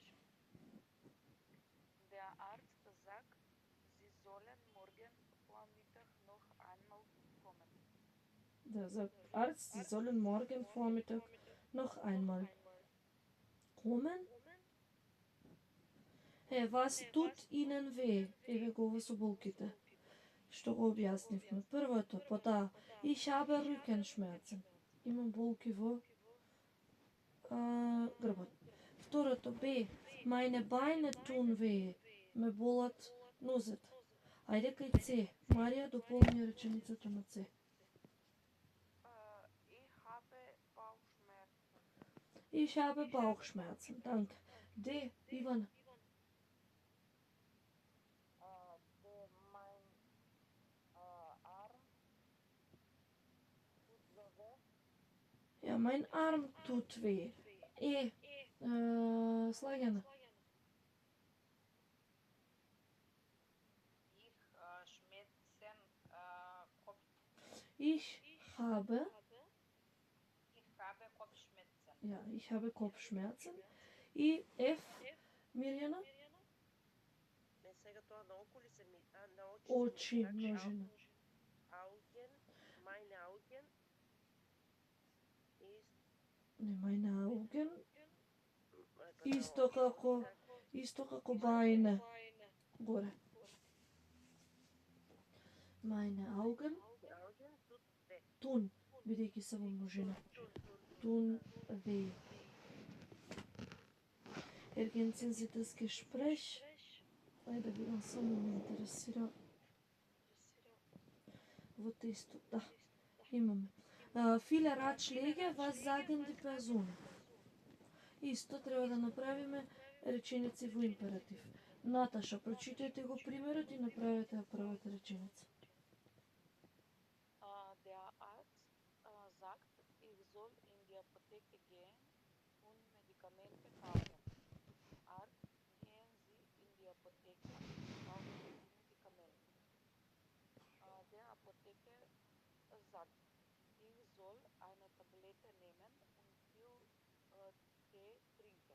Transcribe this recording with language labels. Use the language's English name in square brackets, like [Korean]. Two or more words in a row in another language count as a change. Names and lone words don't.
[German] Der Arzt sagt, sie sollen morgen Vormittag noch einmal kommen. Der sagt Arzt, Sie sollen morgen Vormittag noch einmal kommen. Hey, was tut Ihnen weh? [Macedonian] Еве го во со болките. Што го објаснивме. Првото, [German] ich habe Rückenschmerzen. [Macedonian] Имам болки во грбот. Второто, Б. [German] Meine Beine tun weh. [Macedonian] Ме болат нозете. Ајде кај С. Марија, дополни реченицата на С. [German] Ich habe Bauchschmerzen. Ich habe Bauchschmerzen. Danke. D. Ivana. Ja, mein Arm tut weh. E. Slagjana. ich schmerzen Kopfschmerzen. Ich habe Kopfschmerzen. [Macedonian] И F. Мирјана. Не сега тоа на око ли се ми... на Очи множина. [German] Augen, meine Augen Не, meine Augen. [Macedonian] Исто како бајне. Горе. [German] Meine Augen tun, [Macedonian] бидејќи се во множина. [German] Tun weh. Ergänzen Sie das Gespräch? [Macedonian] Ајде да видам, само ме интересира во тестот. Да, имаме. [German] Viele Ratschläge, was sagen die Personen? [Macedonian] Исто треба да направиме реченици во императив. Наташа, прочитајте го примерот и направете ја првата реченица. [German] Der Arzt sagt, ich soll in die Apotheke gehen und Medikamente kaufen. Arzt, gehen Sie in die Apotheke und kaufen die Medikamente. Der Apotheker sagt, ich soll eine Tablette nehmen und viel Tee trinken.